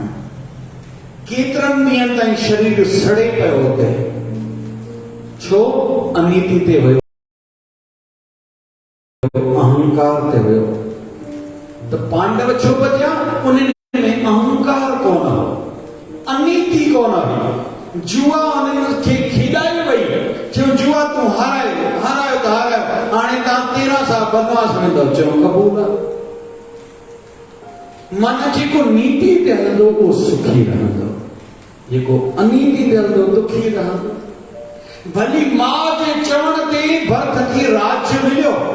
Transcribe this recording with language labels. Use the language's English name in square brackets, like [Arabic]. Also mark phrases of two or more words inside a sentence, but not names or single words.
[Sindhi] केतिरनि ॾींहंनि ताईं शरीर सड़े पियो हुते, छो अनीति ते हुयो, अहंकार ते हुयो। त पांडव छो बचिया, उन्हनि में अहंकार कोन हो, अनीति कोन हुई। जुआ उन्हनि खे खिलाए वई, चयो जुआ तूं हारायो त हारायो, हाणे तव्हां तां 13 साल बनवास में दो चो कबूल मन जेको नीति ते हलंदो उहो सुखी रहंदो, जेको अनीति ते हलंदो दुखी रहंदो। भली मां जे चवण ते भरत खे राज्य मिलियो।